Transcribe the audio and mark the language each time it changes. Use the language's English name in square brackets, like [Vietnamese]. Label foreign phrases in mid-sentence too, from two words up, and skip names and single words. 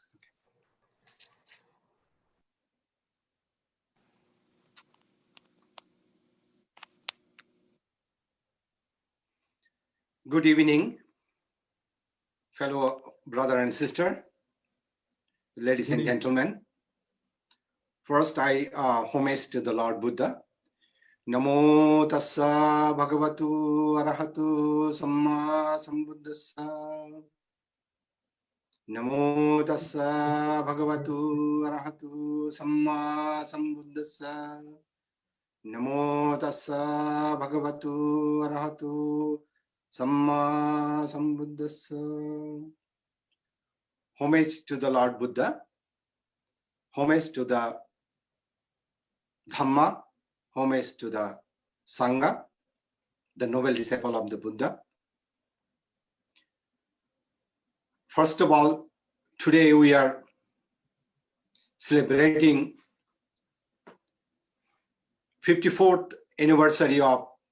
[English] Good evening, fellow brother and sister, ladies and gentlemen. First, I homage to the Lord Buddha. [Pali] Namo tassa bhagavatu arahatu samma sambuddhassa. Namo tassa bhagavatu arahatu samma sambuddhassa. Namo tassa bhagavatu arahatu samma sambuddhassa. [English] Homage to the Lord Buddha. Homage to the Dhamma. Homage to the Sangha, the noble disciple of the Buddha. First of all, today we are celebrating 54th anniversary of